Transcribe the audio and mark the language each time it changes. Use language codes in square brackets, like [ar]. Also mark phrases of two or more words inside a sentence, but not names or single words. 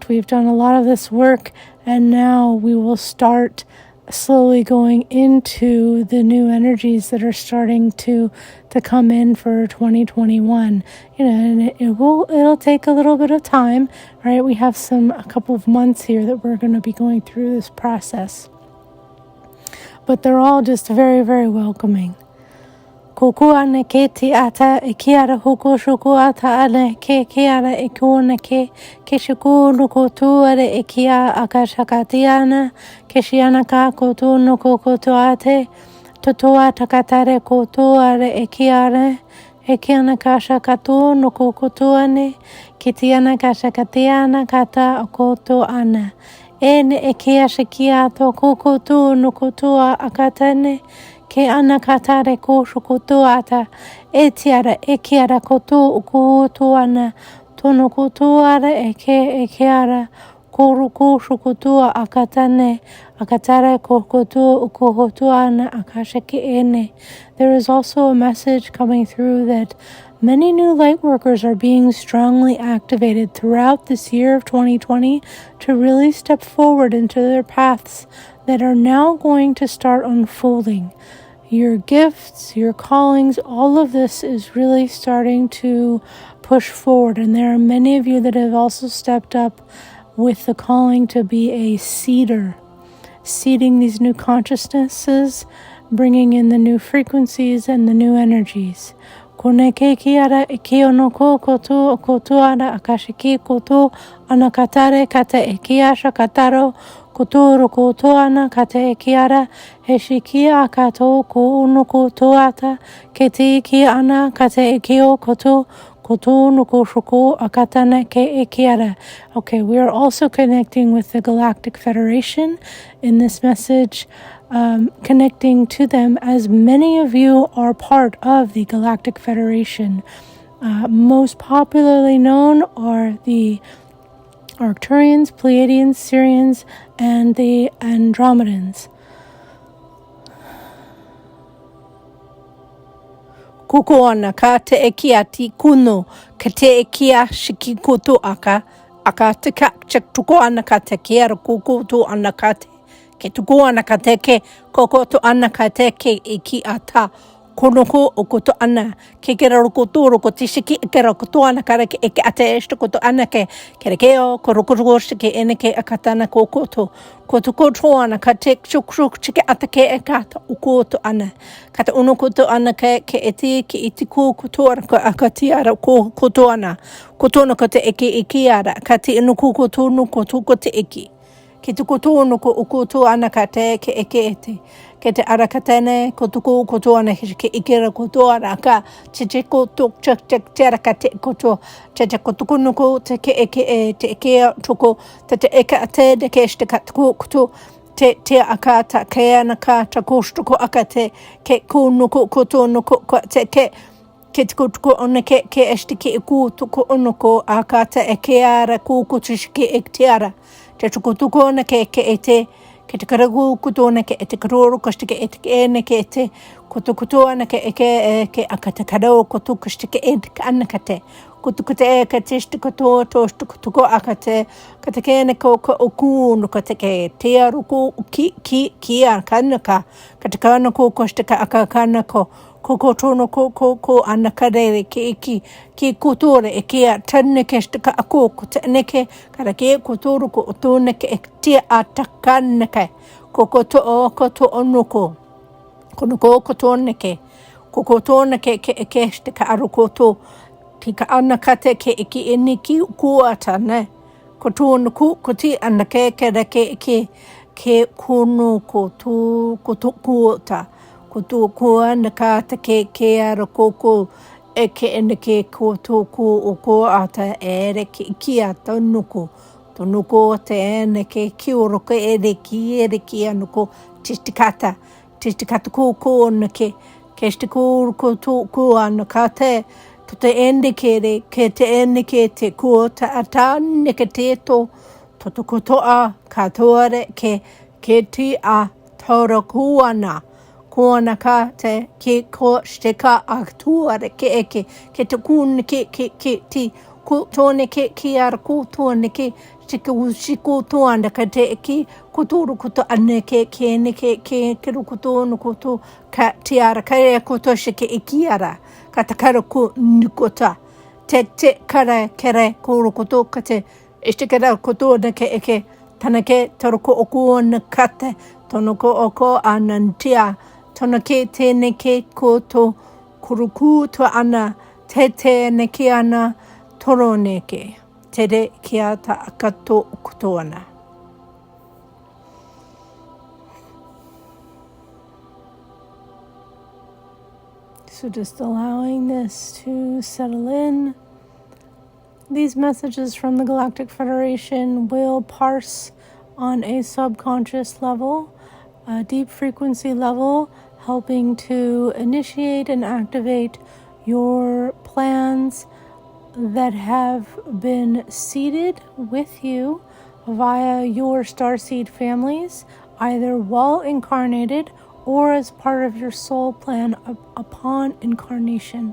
[en] We've done a lot of this work, and now we will start slowly going into the new energies that are starting to come in for 2021, and it'll take a little bit of time, right? We have a couple of months here that we're going to be going through this process, but they're all just very, very welcoming. Kukuane ke ti ata e kiara huku shuku ata ane ke kiara e kuone ke shuku nuku tuare e kia akashakatiana ke shiana ka kotu nuku kotu ate totoa takatare kotuare e kiare e kiana kashakatu nuku kotuane kitiana kashakatiana kata akoto ana ene e kia shakia to kukutu nuku tua akatane ke ana katare ko shukutu ata e tiara e kiara kotu ukutu ana tono kutuara e kiara koruku shukutu akatane akatare kokutu ukutu ana akashaki ene. There is also a message coming through that many new light workers are being strongly activated throughout this year of 2020 to really step forward into their paths that are now going to start unfolding. Your gifts, your callings, all of this is really starting to push forward. And there are many of you that have also stepped up with the calling to be a seeder, seeding these new consciousnesses, bringing in the new frequencies and the new energies. Koneke kiara ikionoko kotu ana akashiki kotu anakatare kata ikiasha kataro kotoro koto ana kata ikiara heshikia kato ko unoko toata keti ki ana kata ikio koto koto noko shoko akatana ke ikiara. Okay, we are also connecting with the Galactic Federation in this message. Connecting to them, as many of you are part of the Galactic Federation. Most popularly known are the Arcturians, Pleiadians, Sirians, and the Andromedans. Kukuana ka te ekia ti kuno, ka te ekia shikikutu aka te ka tuko ana ka te kia kukutu ana ka te. Ke tuku ana ka te ke, koko to ana ka te ke i ki ata, konoko o koto ana, ke kera rokoto roko tishiki kera koto ana kare ke eke ate eshto koto ana ke, kere keo, koroko ke ene ke akatana kokoto, koto koto ana ka te shuk chike ata ke ekata, ukoto ana, kata uno koto ana ke eti ke itiku koto ana ka akatiara koto ana, koto ana ka te eke ikiara, kati inu koto no koto kote eki. Ke tuko tōno ko ukoto ana ka te ke eke ete. Ke te ara ka tēne, ko tuko koto ana ke ikera koto ana ka te koto te ara ka te koto. Te koto noko te ke eke e te eke toko. Te eka ate de ke este ka tuko koto. Te aka ta ke ana ka ta kostoko aka te ke ko noko koto noko te ke tuko ona ke este ke iku tuko onoko aka te eke ara ko koto shike ek te ara. Te tuko na ke ete, ke te karagu kuto na ke ete karoro koste ke ete ke ene ke ete, kuto ana ke ke akata karau kuto koste ke ete ka ana kate, kuto ke tiste kuto tosto kuto akate, kate ke ene ko oku no kate ke te aruko ki a kanaka, kate kana ko koste ka akakana ko tono ko ana karere ke ki kutore e kia tane ke stika ako ko tane ke kara ke kutoro ko tone ke te atakane ke ko to onoko kono ko tone ke ko tone ke stika aruko to tika ana kate ke ki eniki ku atane ko tono ko ti ana ke kono ko to kuota ko kua na ka te ke ara koko e ke ene ke ko tōku o ko ata ere ki ata nuko te ene ke ki oro ke ere ki anuko tistikata ko ona ke ste ko tōku ana ka te to te ende ke te ene ke te ko ta ata ne ke te to ko toa ka toare ke ti a taura kuana Kona ka te ke ko steka aktuare ke eke ke te kun ke ti ko tone ke ar ko tone ke sika usiko to anda ka te ke ko toro ko to ane ke ne ke ko to no ko to ka ti ara ka e ko to shike ikiara ka ta karo ko nikota te kare kere ko to ka te estekara ko to na ke eke tanake toro ko oku na kate tono ko oko anantia Tona ke tēne ke koto kuruku to ana te ne ke ana toro ne ke. Tere ke ata akato kuto ana. So just allowing this to settle in. These messages from the Galactic Federation will parse on a subconscious level, a deep frequency level, helping to initiate and activate your plans that have been seeded with you via your starseed families, either while incarnated or as part of your soul plan upon incarnation.